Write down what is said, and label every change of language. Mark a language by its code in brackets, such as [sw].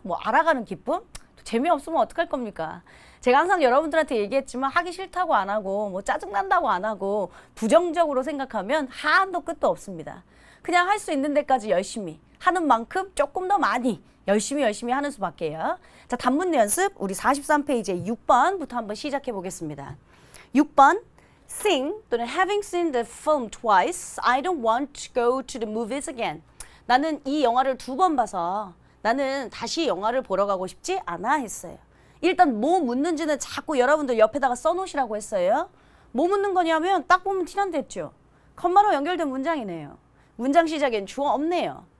[ko] 뭐 알아가는 기쁨? 재미없으면 어떡할 겁니까? 제가 항상 여러분들한테 얘기했지만 하기 싫다고 안 하고 뭐 짜증난다고 안 하고 부정적으로 생각하면 한도 끝도 없습니다. 그냥 할 수 있는 데까지 열심히 하는 만큼 조금 더 많이 열심히 하는 수밖에요. 자, 단문 연습 우리 43페이지에 6번부터 한번 시작해 보겠습니다. [en] 6번 Seeing 또는 having seen the film twice, I don't want to go to the movies again. [ko] 나는 이 영화를 2번 봐서 나는 다시 영화를 보러 가고 싶지 않아 했어요. 일단 뭐 묻는지는 자꾸 여러분들 옆에다가 써놓으시라고 했어요. 뭐 묻는 거냐면 딱 보면 티난다 했죠. 컴마로 연결된 문장이네요. 문장 시작엔 주어 없네요.